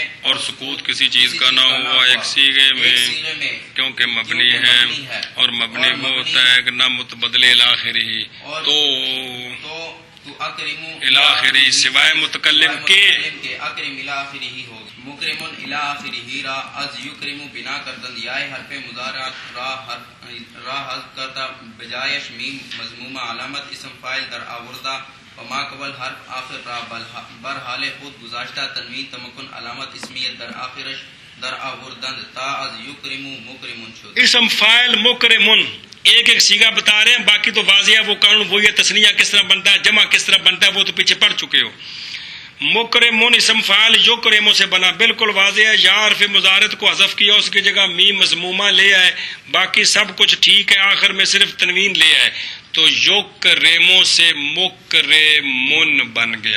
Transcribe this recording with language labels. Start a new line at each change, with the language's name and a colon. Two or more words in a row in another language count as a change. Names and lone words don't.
Urdu: اور سکوت کسی چیز کا نہ ہوا ایک صیغے میں کیونکہ مبنی ہے اور مبنی وہ ہوتا ہے کہ نہ متبدل الاخری تو الاخری سوائے متکلم کے اکرم الاخری ہی ہوگی،
Persian: مکرم الاخری را از یکرم بنا کردن یائے حرف مضارعات را حذف کرتا بجایش میم مضمومہ علامت اسم فاعل در آوردہ وما قبل حرف آخر را برحال خود گزاشتہ تنوین تمکن علامت اسمیت در آخرش در آوردند تا از یکرم مکرمن شد۔
Urdu: اسم فاعل مکرمن ایک صیغہ بتا رہے ہیں، باقی تو واضح ہے وہ قانون وہی ہے، تثنیہ کس طرح بنتا ہے، جمع کس طرح بنتا ہے وہ تو پیچھے پڑھ چکے ہو۔ مکرمن اسم فاعل یکرمو سے بنا، بالکل واضح ہے، یا حرف مضارعت کو حذف کیا اس کی جگہ میم مضمومہ لے آئے، باقی سب کچھ ٹھیک ہے، آخر میں صرف تنوین لے آئے تو یکرمو سے مکرمن بن گیا۔